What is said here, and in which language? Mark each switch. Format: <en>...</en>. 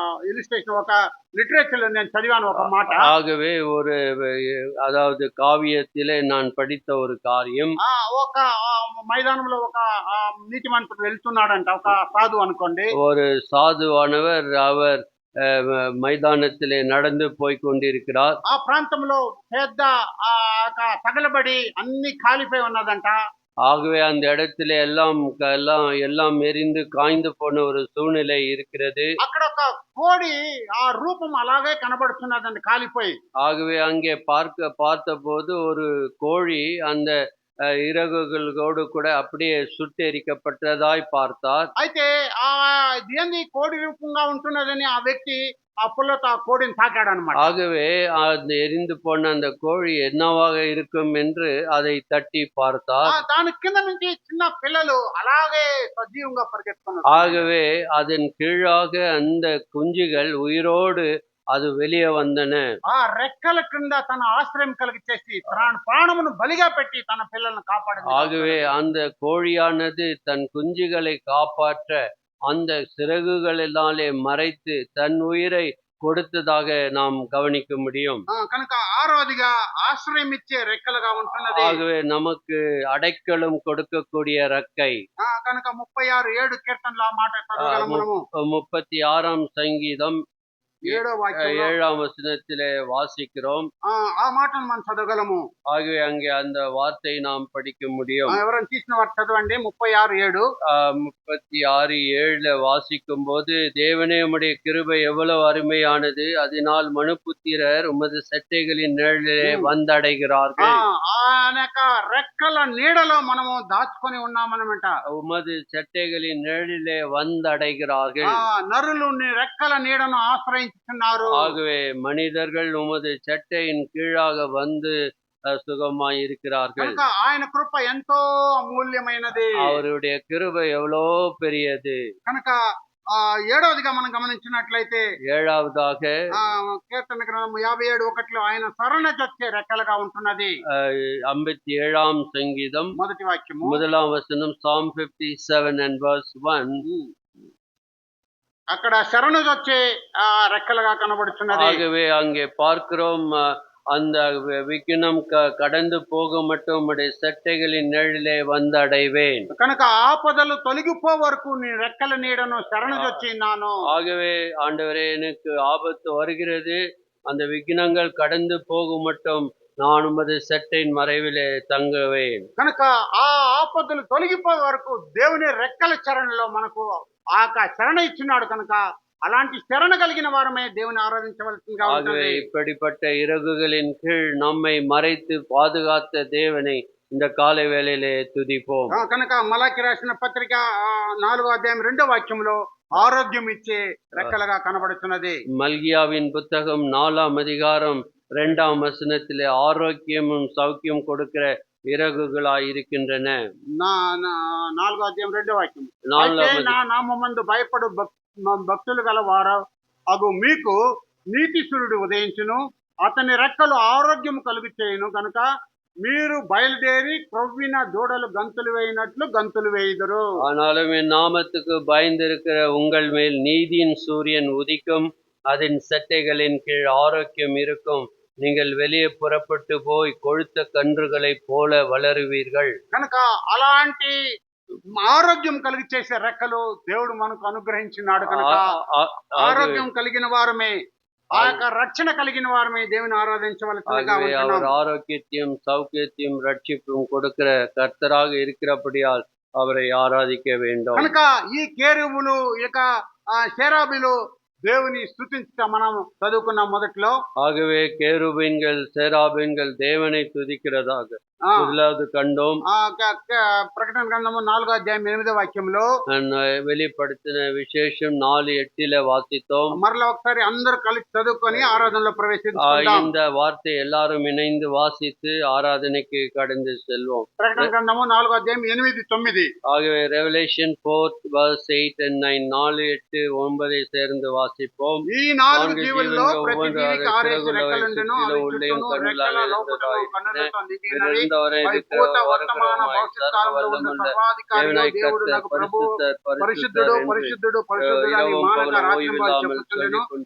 <te>Illustration ఒక literature నేను చదివాను ఒక మాట.</te> <ta>ஆகவே அதாவது காவியத்திலே நான் படித்த ஒரு காரியம்.</ta> <te>ఒక మైదానంలో ఒక నీతిమంతుడు వెళ్తున్నాడంట, ఒక సాధు అనుకోండి.</te> <ta>ஒரு సాధువానவர் அவர் மைதானத்திலே நடந்து போய் கொண்டிருக்கிறார்.</ta> <te>ఆ ప్రాంతంలో పెద్ద తగలబడి అన్ని కాలిపోయి ఉన్నదంట.</te> <ta>ஆகவே அந்த இடத்துல எல்லாம் எரிந்து காய்ந்து போன ஒரு சூழ்நிலை இருக்கிறது.</ta> <te>అక్కడ ఒక కోడి ఆ రూపం అలాగే కనబడుతున్నదండి కాలిపోయి.</te> <ta>ஆகவே அங்கே பார்த்தபோது ஒரு கோழி அந்த இறகுகளோடு கூட அப்படியே சுட்டெரிக்கப்பட்டதாய் பார்த்தார்.</ta> <te>అయితే దేని కోడి రూపంగా ఉంటున్నదని ఆ వ్యక్తి ఆ పుల్లతో ఆ కోడిని తాకాడు అన్నమాట.</te> <ta>ஆகவே அந்த எரிந்து போன அந்த கோழி என்னவாக இருக்கும் என்று அதை தட்டி பார்த்தார்.</ta> <te>దాని కింద నుంచి చిన్న పిల్లలు అలాగే సజీవంగా పరిగెత్తుతున్నారు.</te> <ta>ஆகவே அதன் கீழாக அந்த குஞ்சுகள் உயிரோடு அது வெளியே வந்தன.</ta> <te>ఆ రెక్కల క్రింద తన ఆశ్రయం కలిగించేసి ప్రాణమును బలిగా పెట్టి తన పిల్లలను కాపాడింది.</te> <ta>ஆகவே அந்த கோழியானது தன் குஞ்சுகளை காப்பாற்ற அந்த சிறகுகளினாலே மறைத்து தன் உயிரை கொடுத்ததாக நாம் கவனிக்க முடியும்.</ta> <te>కనుక ఆరవదిగా ఆశ్రయం ఇచ్చే రెక్కలుగా ఉంటున్నది.</te> <ta>ஆகவே நமக்கு அடைக்கலம் கொடுக்கக்கூடிய ரெக்கை.</ta> <te>కనుక 36:7 కీర్తనలో మాట చదవగలము.</te> <ta>36ஆம் சங்கீதம் 7ஆம் வசனத்திலே வாசிக்கிறோம்.</ta> <te>ఆ మాటను మనం చదవగలము.</te> <ta>ஆகவே அங்கே அந்த வார்த்தை நாம் படிக்க முடியும்.</ta> <te>ఎవరైనా తీసిన వారు చదవండి. 36:7</te> <ta>36:7 வாசிக்கும் போது, தேவனே உம்முடைய கிருபை எவ்வளவு அருமையானது, அதனால் மனுபுத்திரர் உமது சட்டைகளின் நிழலிலே வந்தடைகிறார்கள்.</ta> <te>రెక్కల నీడలో మనము దాచుకొని ఉన్నామన్నమాట.</te> <ta>உமது சட்டைகளின் நிழலிலே வந்தடைகிறார்கள்.</ta> <te>నరులు రెక్కల నీడను ఆశ్రయించుతున్నారు.</te> <ta>ஆகவே மனிதர்கள் உமது சட்டையின் கீழாக வந்து சுகமாய் இருக்கிறார்கள்.</ta> <te>ఆయన కృప ఎంతో అమూల్యమైనది.</te> <ta>அவருடைய கிருபை எவ்வளோ பெரியது.</ta> <te>కనుక 7వదిగా మనం గమనించినట్లయితే</te> <ta>7వதாக</ta> <te>కీర్తన గ్రంథం 57:1 ఆయన శరణొచ్చే రెక్కలుగా ఉంటున్నది.</te> <ta>57ஆம் சங்கீதம்</ta> <te>మొదటి వాక్యము</te> <ta>1ஆம் வசனம்,</ta> <en>Psalm 57 and verse 1.</en> <te>అక్కడ శరణుజొచ్చే రెక్కలుగా కనబడుచున్నది.</te> <ta>ஆகவே அங்கே பார்க்கிறோம், அந்த விக்கினம் கடந்து போக மட்டும் உம்முடைய செட்டைகளின் நிழலிலே வந்தடைவேன்.</ta> <te>కనుక ఆపదలు తొలగిపో వరకు నీ రెక్కల నీడను శరణుజొచ్చిన్నాను.</te> <ta>ஆகவே ஆண்டவரே, எனக்கு ஆபத்து வருகிறது, அந்த விக்கினங்கள் கடந்து போகும் மட்டும் நான் உமது செட்டையின் மறைவிலே தங்குவேன்.</ta> <te>కనుక ఆ ఆపదలు తొలగిపోయే వరకు దేవుని రెక్కల శరణలో మనకు ఆ శరణ ఇచ్చినాడు. కనుక అలాంటి శరణ కలిగిన వారమే దేవుని ఆరాధించవలసిందిగా</te> <ta>ஆகவே</ta> <te>ఉంటుంది.</te> <ta>இப்படிப்பட்ட இறகுகளின் கீழ் நம்மை மறைத்து பாதுகாத்த தேவனை இந்த காலை வேளையிலே துதிப்போம்.</ta> <te>కనుక మలాకి రాసిన పత్రిక 4వ అధ్యాయం 2వ వాక్యంలో ఆరోగ్యం ఇచ్చే రెక్కలుగా కనబడుతున్నది.</te> <ta>மல்கியாவின் புத்தகம் 4ஆம் அதிகாரம் 2ஆம் வசனத்திலே ஆரோக்கியமும் சௌக்கியம் கொடுக்கிற இறகுகளாய் இருக்கின்றன.</ta> <te>4వ అధ్యాయం 2వ వాక్యం. నాలుగవ అయితే నా నామమందు భయపడు భక్తులు గల వారు అగు మీకు నీతి సూర్యుడు ఉదయించును, అతని రెక్కలు ఆరోగ్యం కలుగు చేయును. కనుక మీరు బయలుదేరి క్రొవ్విన దూడలు గంతులు వేయినట్లు గంతులు వేయుదురు.</te> <ta>ஆனாலும் என் நாமத்துக்கு பயந்திருக்கிற உங்கள் மேல் நீதியின் சூரியன் உதிக்கும், அதன் செட்டைகளின் கீழ் ஆரோக்கியம் இருக்கும். நீங்கள் வெளியே புறப்பட்டு போய் கொழுத்த கன்றுகளைப் போல வளருவீர்கள்.</ta> <te>కనుక అలాంటి ఆరోగ్యం కలిగి చేసే రెక్కలు దేవుడు మనకు అనుగ్రహించినాడు. కనుక ఆరోగ్యం కలిగిన వారమే, ఆ యొక్క రక్షణ కలిగిన వారమే దేవుని ఆరాధించవలసిందిగా</te> <ta>ஆகவே</ta> <te>ఉంటున్నాం.</te> <ta>அவர் ஆரோக்கியத்தையும் சௌக்கியத்தையும் ரட்சிப்பும் கொடுக்கிற கர்த்தராக இருக்கிறபடியால் அவரை ஆராதிக்க வேண்டும்.</ta> <te>కనుక ఈ కేరువులు ఇక షేరాబీలు దేవుని స్తుతించటం మనం చదువుకున్న మొదట్లో.</te> <ta>ஆகவே கேருபீன்கள் சேராபீன்கள் தேவனை துதிக்கிறதாக முதலாவது கண்டோம்.</ta> <te>ప్రకటన గ్రంథము 4వ అధ్యాయం 8వ వాక్యంలో</te> <ta>வெளிப்படுத்தின விசேஷம் 4:8 வாசித்தோம்.</ta> <te>మరలా ఒకసారి అందరూ కలిసి చదువుకొని ఆరాధనలో ప్రవేశించుకుందాం.</te> <ta>இந்த வார்த்தை எல்லாரும் இணைந்து வாசித்து ஆராதனைக்கு கடந்து செல்வோம்.</ta> <te>ప్రకటన గ్రంథము 4వ అధ్యాయం 8, 9.</te> <ta>ஆகவே ரெவலேஷன் 4:8 and 9 4, 8, 9 சேர்ந்து வாசிப்போம்.</ta> <te>ఈ 4 జీవుల్లో ప్రతి జీవికి 6 రెక్కలుండును, అవి చుట్టూను రెక్కల లోపటను కన్నులతో నిండినవి. భూత వర్తమాన భవిష్యత్ కాలంలో ఉన్న సర్వాధికారిలో దేవుడు నాకు ప్రభువు పరిశుద్ధుడు పరిశుద్ధుడు పరిశుద్ధుడు అని మానక రాత్రింబగళ్ళు చెప్పుచుండెను.</te>